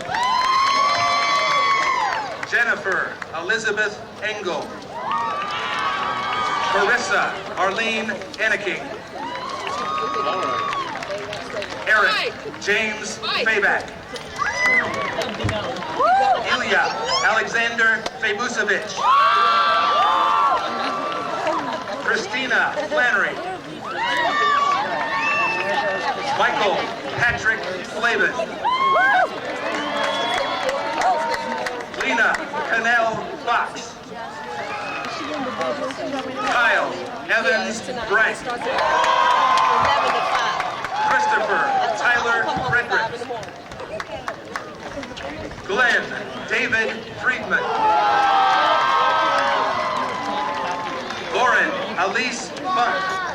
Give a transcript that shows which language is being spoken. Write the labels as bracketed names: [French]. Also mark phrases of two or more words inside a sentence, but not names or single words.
[English] Jennifer Elizabeth Engel. Marissa Arlene Anneking. Eric James Fabak. Ilya Alexander Fabusevich. Christina Flannery. Michael Patrick Flavin. Lena Cannell Fox. Kyle Evans Bright. Christopher Tyler Frederick. Glenn David Friedman. Lauren Elise Funk.